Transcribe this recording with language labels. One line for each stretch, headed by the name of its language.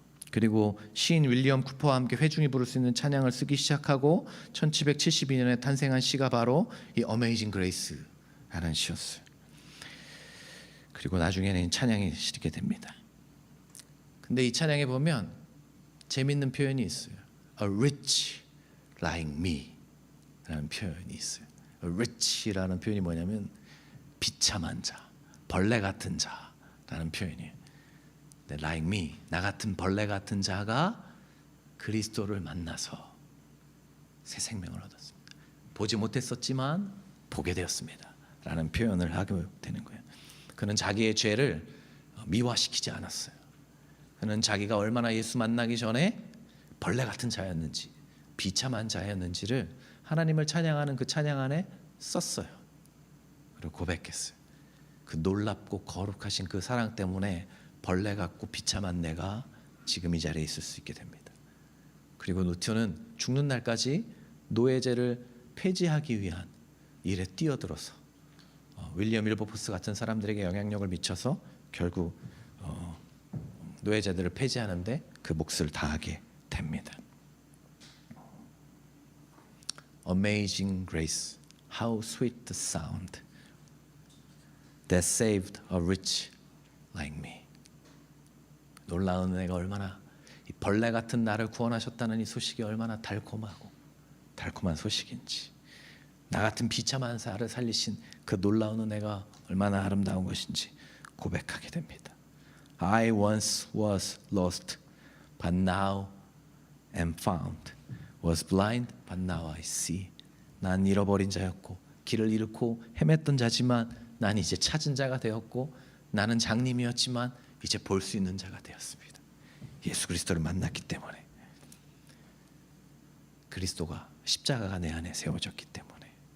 Korean: 그리고 시인 윌리엄 쿠퍼와 함께 회중이 부를 수 있는 찬양을 쓰기 시작하고 1772년에 탄생한 시가 바로 이 Amazing Grace라는 시였어요. 그리고 나중에는 찬양이 실리게 됩니다. 근데 이 찬양에 보면 재밌는 표현이 있어요.
English: A rich like me
Korean: 라는 표현이 있어요. A rich라는 표현이 뭐냐면 비참한 자, 벌레 같은 자라는 표현이에요. like me, 나 같은 벌레 같은 자가 그리스도를 만나서 새 생명을 얻었습니다. 보지 못했었지만 보게 되었습니다 라는 표현을 하게 되는 거예요. 그는 자기의 죄를 미화시키지 않았어요. 그는 자기가 얼마나 예수 만나기 전에 벌레 같은 자였는지 비참한 자였는지를 하나님을 찬양하는 그 찬양 안에 썼어요. 그리고 고백했어요. 그 놀랍고 거룩하신 그 사랑 때문에 벌레 같고 비참한 내가 지금 이 자리에 있을 수 있게 됩니다. 그리고 누티오는 죽는 날까지 노예제를 폐지하기 위한 일에 뛰어들어서 윌리엄 윌버포스 같은 사람들에게 영향력을 미쳐서 결국 노예제들을 폐지하는데 그 몫을 다하게 됩니다.
English: Amazing grace, how sweet the sound that saved a rich like me.
Korean: 놀라운 은혜가 얼마나, 이 벌레 같은 나를 구원하셨다는 이 소식이 얼마나 달콤하고 달콤한 소식인지 나 같은 비참한 자를 살리신 그 놀라운 은혜가 얼마나 아름다운 것인지 고백하게 됩니다.
English: I once was lost, but now am found. Was blind, but now I see.
Korean: 난 잃어버린 자였고 길을 잃고 헤맸던 자지만 난 이제 찾은 자가 되었고, 나는 장님이었지만 이제 볼 수 있는 자가 되었습니다. 예수 그리스도를 만났기 때문에, 그리스도가 십자가가 내 안에 세워졌기 때문에.